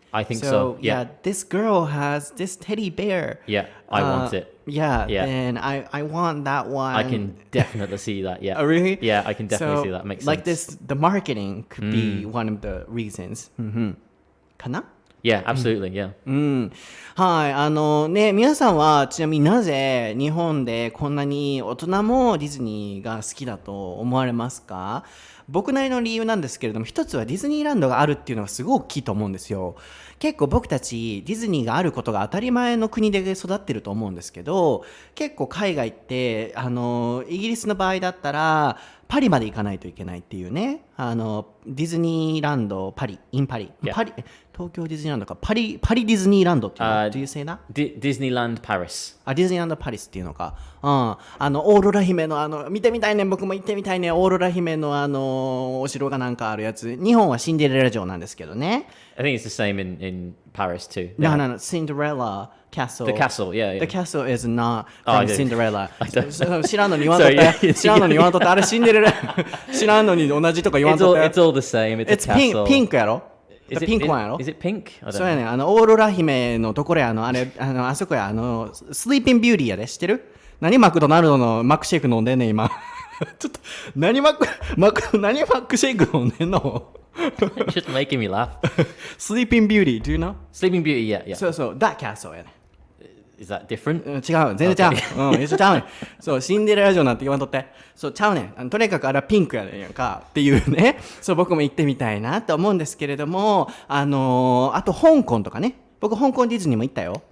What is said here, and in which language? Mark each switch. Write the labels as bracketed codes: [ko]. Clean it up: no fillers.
[en] I think so. Yeah. This girl has this teddy bear. Yeah, I want it. Yeah. And I want that one. I can definitely see that. Yeah. Oh, really? Yeah, I can definitely see that. Makes sense. Like this, the marketing could be one of the reasons. [ja] かな? [en] Yeah, absolutely. Yeah. [ja] はい。皆さんはちなみになぜ日本でこんなに大人もディズニーが好きだと思われますか？僕なりの理由なんですけれども、一つはディズニーランドがあるっていうのがすごく大きいと思うんですよ。結構僕たちディズニーがあることが当たり前の国で育ってると思うんですけど、結構海外ってイギリスの場合だったらパリまで行かないといけないっていうね。ディズニーランドパリ、インパリ、パリ、東京ディズニーランドか、パリディズニーランドっていうの。 [en] Do you say that? Disneyland Paris. [ja] ディズニーランドパリスっていうのか。オーロラ姫の見てみたいね。僕も行ってみたいね。オーロラ姫のお城がなんかあるやつ。日本はシンデレラ城なんですけどね。 [en] I think it's the same in Paris too. No, Cinderella Castle. The castle, yeah. The castle is not from Cinderella. [ja] 知らんのに言わんとって。あれシンデレラ。知らんのに同じとか言わんとって。 [en] It's all the same. It's a castle. It's pink やろ? Is it pink one やろ? Is it pink? [ja] そうやね。オーロラ姫のところやあそこや、スリーピンビューティーやで。知ってる？何マクドナルドのマックシェイク飲んでんねん、今。ちょっと、何マックシェイク飲んでんの [en] It's just making me laugh. Sleeping Beauty, do you know? Sleeping Beauty, yeah. [ja] そう、 [en] that castle [ja] やね。 [en] Is that different? [ja] 違う、全然ちゃう。一緒ちゃうねん。そう、シンデレラ城なんて言わんとって。そう、ちゃうねん。とにかくあれはピンクやねんやんか。っていうね。そう、僕も行ってみたいなと思うんですけれども、あと香港とかね。僕、香港ディズニーも行ったよ。